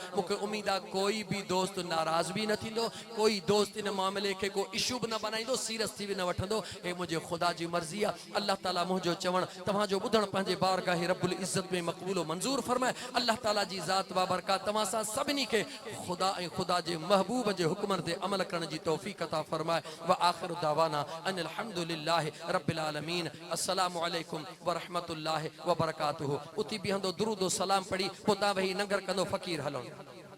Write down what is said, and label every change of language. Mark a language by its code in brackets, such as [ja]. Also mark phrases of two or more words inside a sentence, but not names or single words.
[sd] मूंखे उमेद आहे कोई बि दोस्त नाराज़ बि न थींदो, कोई दोस्त इन मामले खे को इशू बि न बनाईंदो, सीरियस थी बि न वठंदो। हे मुंहिंजे ख़ुदा जी मर्ज़ी आहे। अल्लाह ताला मुंहिंजो चवणु तव्हांजो ॿुधणु पंहिंजे बारगाह [ar] رب العزة [sd] में मक़बूल मंज़ूर फरमाए। अल्लाह ताला जी ज़ात बाबरकात तव्हां सां सभिनी खे खुदा ऐं खुदा जे महबूब जे हुक्मनि ते अमल करण जी तौफ़ीक़ अता फरमाए। [ar] وآخر دعوانا أن الحمد لله رب العالمين. السلام عليكم ورحمة الله وبركاته. [sd] उती बीहंदो दुरूद सलाम पढ़ी पोइ तव्हां वेही नंगर कंदो फ़क़ीर हलो।